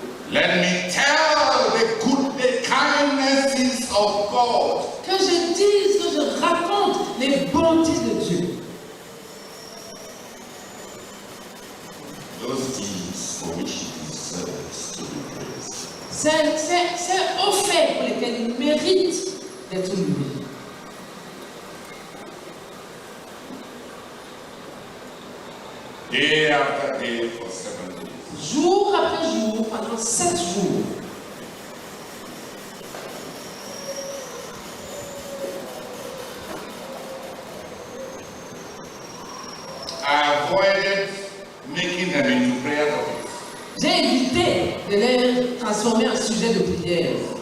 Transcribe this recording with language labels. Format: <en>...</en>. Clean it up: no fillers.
<en>Let me tell the kindnesses of God.</en> <fr>dise, que je raconte les bontés de Dieu.</fr> <en>Those deeds for which he deserves to be praised.</en> <fr>C'est aux faits pour lesquels il mérite d'être loué.</fr> <en>Day after day for 7 days.</en> <fr>Jour après jour, pendant 7 jours.</fr> <en>I avoided making them into prayer topics.</en> <fr>J'ai évité de les transformer en sujet de prière.</fr>